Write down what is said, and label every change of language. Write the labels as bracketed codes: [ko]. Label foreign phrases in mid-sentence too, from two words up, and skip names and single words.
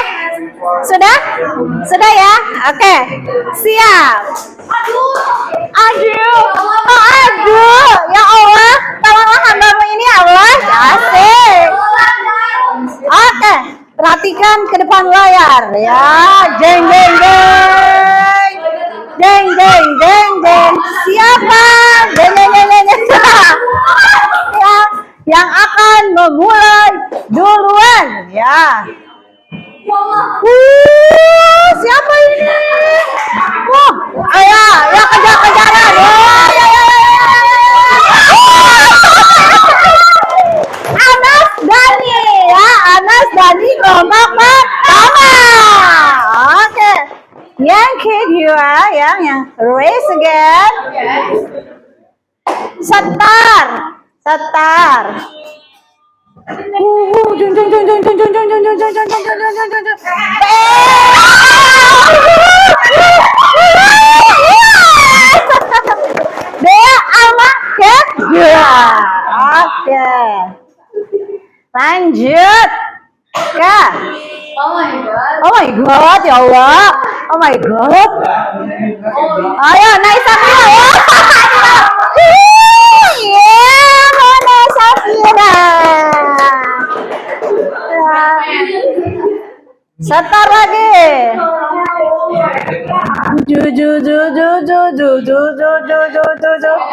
[id] Sudah? Sudah ya? Oke. Siap. Aduh. Oh, aduh. [ar] Ya Allah, [id] tolonglah hambamu ini [ar] ya Allah. [id] Asik. Oke, perhatikan ke depan layar ya. Jeng jeng jeng. Jeng jeng jeng jeng. Siapa? Jeng jeng jeng jeng. Ya, yang akan memulai duluan ya. Siapa ini? Wah, ya kejar-kejaran. Anas Dani ya, Anas Dani kelompok pertama. Oke. Yang kedua yang [en] race again. [id] Setar. Setar. Jung, jung, jung, jung, jung, jung, jung, jung, jung, jung, jung, jung, jung, jung, jung, jung, jung. Dea sama ya. Oke. Lanjut. Ya. [en] Oh my god. Oh my god, [ar] ya Allah. [en] Oh my god. [id] Ayo, naik Safira. Iya, mana Safira? Setar lagi. Ju ju ju ju ju ju ju ju ju ju ju ju.